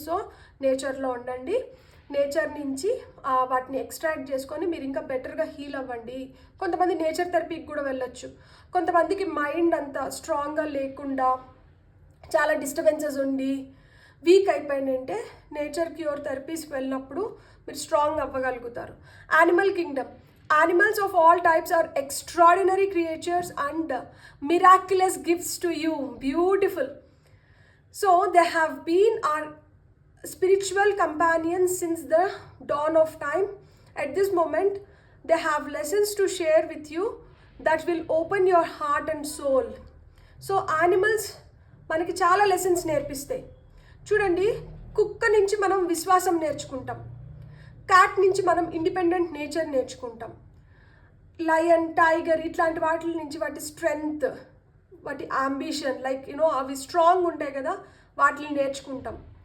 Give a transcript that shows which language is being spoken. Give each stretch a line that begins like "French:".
Telugu: So నేచర్లో ఉండండి. Nature నుంచి వాటిని ఎక్స్ట్రాక్ట్ చేసుకొని మీరు ఇంకా బెటర్గా హీల్ అవ్వండి. కొంతమంది నేచర్ థెరపీకి కూడా వెళ్ళొచ్చు. కొంతమందికి మైండ్ అంత స్ట్రాంగ్గా లేకుండా చాలా డిస్టర్బెన్సెస్ ఉండి వీక్ అయిపోయిందంటే నేచర్ క్యూర్ థెరపీస్కి వెళ్ళినప్పుడు మీరు strong అవ్వగలుగుతారు.
English: Animal kingdom. Animals of all types are extraordinary creatures and miraculous gifts to you. Beautiful. So they have been our spiritual companions since the dawn of time. At this moment, they have lessons to share with you that will open your heart and soul. So animals
Telugu: మనకి చాలా lessons నేర్పిస్తాయి. చూడండి, కుక్క నుంచి మనం విశ్వాసం నేర్చుకుంటాం, cat నుంచి మనం ఇండిపెండెంట్ నేచర్ నేర్చుకుంటాం, లయన్, టైగర్ ఇట్లాంటి వాటి నుంచి వాటి స్ట్రెంగ్త్, వాటి అంబిషన్ లైక్ అవి స్ట్రాంగ్ ఉంటాయి కదా, వాటిని నేర్చుకుంటాం.